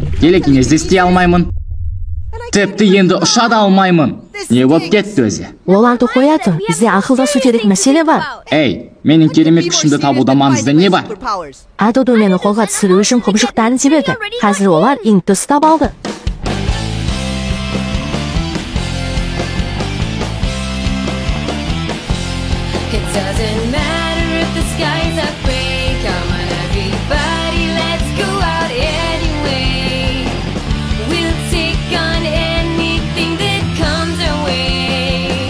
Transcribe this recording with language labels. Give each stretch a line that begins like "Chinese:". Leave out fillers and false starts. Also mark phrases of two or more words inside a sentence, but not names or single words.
Kazakh: Телекинезде істей алмаймын. Тіпті енді ұша да алмаймын. Не боп кетті өзі? Оларды қоятын, бізде ақылдасу керек мәселе бар. Ей, менің керемет күшімді табуда маңызды не бар? Адодо мені қолға түсіру үшін құбыжықтарын жіберді. Қазір олар Ингті ұстап алды.
English: It doesn't matter if the skies are gray. Come on everybody, let's go out anyway. We'll take on anything that comes our way.